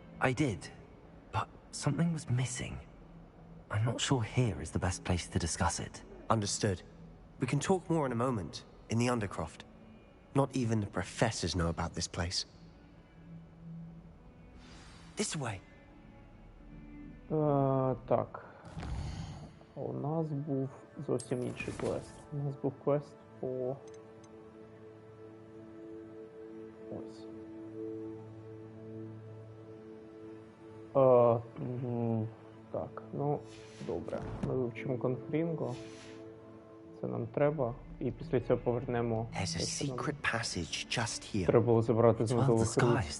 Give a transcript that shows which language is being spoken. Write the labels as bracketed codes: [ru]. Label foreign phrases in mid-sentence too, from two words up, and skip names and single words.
[en] I did, but something was missing. I'm not sure here is the best place to discuss it. Understood. We can talk more in a moment, in the Undercroft. Not even the professors know about this place. This way. [uk] Так. У нас був зовсім інший квест. У нас був квест по... Ось. Так, ну, добре. Ми вивчимо конфлінго. Це нам треба. І після цього повернемо... [en] There's a [uk] те, що нам [en] secret passage just here. [uk] треба було забрати з [en] Well [uk] медових рук. [en] disguised.